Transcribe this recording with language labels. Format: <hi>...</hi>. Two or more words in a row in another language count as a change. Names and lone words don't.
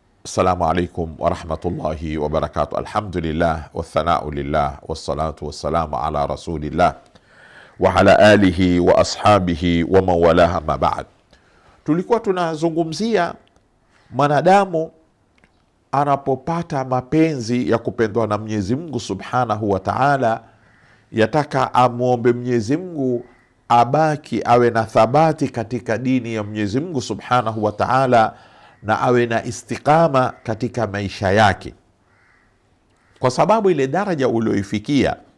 <ar>السلام عليكم ورحمة الله وبركاته. الحمد لله والثناء لله والصلاة والسلام على رسول الله وعلى آله وأصحابه ومن والاه أما بعد.</ar> <sw>Tulikuwa tunazungumzia mwanadamu anapopata mapenzi ya kupendwa na Mwenyezi Mungu</sw> <ar>سبحانه وتعالى,</ar> <sw>yataka amuombe Mwenyezi Mungu abaki awe na thabati katika dini ya Mwenyezi Mungu</sw> <ar>سبحانه وتعالى</ar> <sw>na awe na istiqama katika maisha yake, kwa sababu ile daraja ulioifikia</sw>